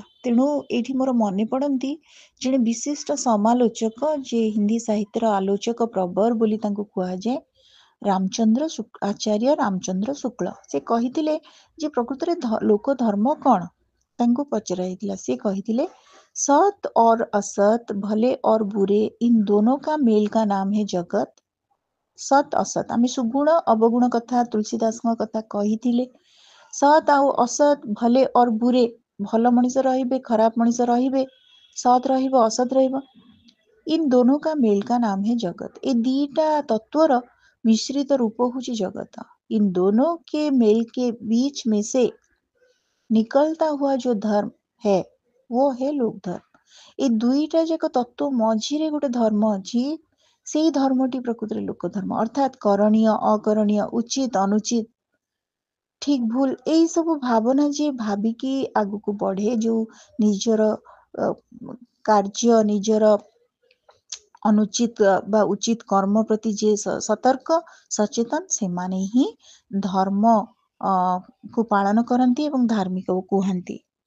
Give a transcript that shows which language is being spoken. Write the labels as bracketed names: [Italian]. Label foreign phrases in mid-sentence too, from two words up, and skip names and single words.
[Odia] ତେଣୁ ଏଇଠି ମୋର ମନେ ପଡନ୍ତି ଜଣେ ବିଶିଷ୍ଟ ସମାଲୋଚକ, ଯେ ହିନ୍ଦୀ ସାହିତ୍ୟର ଆଲୋଚକ ପ୍ରବର ବୋଲି ତାଙ୍କୁ କୁହାଯାଏ, ଆଚାର୍ଯ୍ୟ ରାମଚନ୍ଦ୍ର ଶୁକ୍ଳ। ସେ କହିଥିଲେ ଯେ ପ୍ରକୃତରେ ଲୋକ ଧର୍ମ କ'ଣ? ତାଙ୍କୁ ପଚରା ହେଇଥିଲା, ସେ କହିଥିଲେ [Hindi] सत और असत, भले और बुरे, इन दोनों का मेल का नाम है जगत। [Odia] ସତ ଅସତ, ଆମେ ସୁଗୁଣ ଅବଗୁଣ କଥା तुलसीदासଙ୍କ କଥା କହିଥିଲେ। [Hindi] सत ଆଉ असत, भले और बुरे, [Odia] ଭଲ ମଣିଷ ରହିବେ, ଖରାପ ମଣିଷ ରହିବେ, ସତ ରହିବ, ଅସତ ରହିବ। [Hindi] इन दोनों का मेल का नाम है जगत। [Odia] ଏ ଦିଟା ତତ୍ଵର ମିଶ୍ରିତ ରୂପ ହେଉଛି ଜଗତ। [Hindi] इन दोनों के मेल के बीच में से निकलता हुआ जो धर्म है वो है लोक धर्म। [Odia] ଏ ଦୁଇଟା ଯାକ ତତ୍ଵ ମଝିରେ ଗୋଟେ ଧର୍ମ ଅଛି, ସେଇ ଧର୍ମଟି ପ୍ରକୃତରେ ଲୋକ ଧର୍ମ। ଅର୍ଥାତ୍ କରଣୀୟ ଅକରଣୀୟ, ଉଚିତ ଅନୁଚିତ, ଠିକ ଭୁଲ, ଏଇ ସବୁ ଭାବନା ଯିଏ ଭାବିକି ଆଗକୁ ବଢେ, ଯୋଉ ନିଜର କାର୍ଯ୍ୟ, ନିଜର ଅନୁଚିତ ବା ଉଚିତ କର୍ମ ପ୍ରତି ଯିଏ ସତର୍କ ସଚେତନ, ସେମାନେ ହିଁ ଧର୍ମ କୁ ପାଳନ କରନ୍ତି ଏବଂ ଧାର୍ମିକ କୁହନ୍ତି।